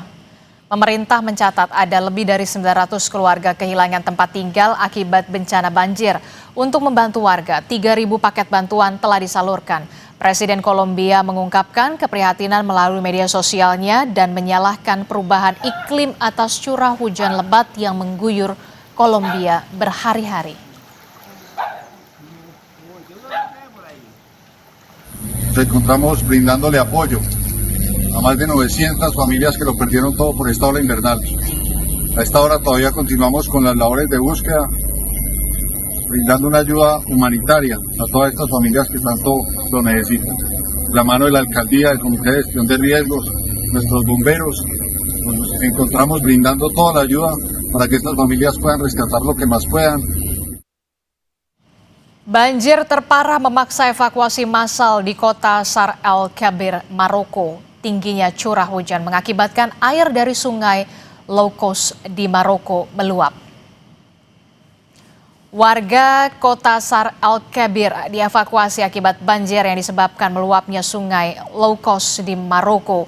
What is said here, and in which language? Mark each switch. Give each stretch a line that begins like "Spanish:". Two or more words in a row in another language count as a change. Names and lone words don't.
Indonesian: Pemerintah mencatat ada lebih dari 900 keluarga kehilangan tempat tinggal akibat bencana banjir. Untuk membantu warga, 3.000 paket bantuan telah disalurkan. Presiden Kolombia mengungkapkan keprihatinan melalui media sosialnya dan menyalahkan perubahan iklim atas curah hujan lebat yang mengguyur Kolombia berhari-hari.
Spanish: Nos encontramos brindándole apoyo a más de 900 familias que lo perdieron todo por esta ola invernal. A esta hora todavía continuamos con las labores de búsqueda, brindando una ayuda humanitaria a todas estas familias que tanto lo necesitan. La mano de la alcaldía, del Comité de Gestión de Riesgos, nuestros bomberos, nos encontramos brindando toda la ayuda para que estas familias puedan rescatar lo que más puedan.
Indonesian: Banjir terparah memaksa evakuasi massal di kota Sar El Kabir, Maroko. Tingginya curah hujan mengakibatkan air dari sungai Loukos di Maroko meluap. Warga kota Sar El Kabir dievakuasi akibat banjir yang disebabkan meluapnya sungai Loukos di Maroko.